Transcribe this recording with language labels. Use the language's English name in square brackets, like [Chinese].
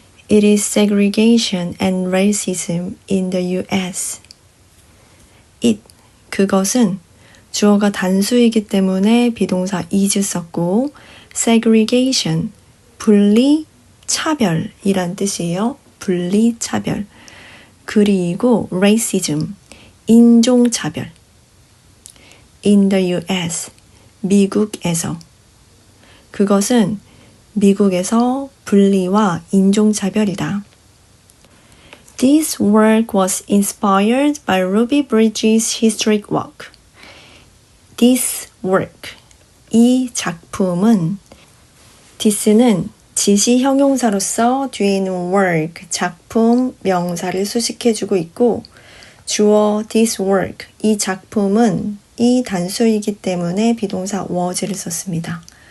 [English] It is segregation and racism in the US. [Korean] It, 그것은 주어가 단수이기 때문에 비동사 is 썼고 segregation, 분리, 차별이란 뜻이에요. 분리, 차별. 그리고 racism, 인종차별. [English] In the US, 미국에서. [Korean] 그것은 미국에서 분리와 인종차별이다. [English] This work was inspired by Ruby Bridges' historic work. This work, [Korean] 이 작품은 this는 지시 형용사로서 뒤에 있는 work, 작품, 명사를 수식해주고 있고 주어 [English] this work, [Korean] 이 작품은 이 단수이기 때문에 비동사 was를 썼습니다.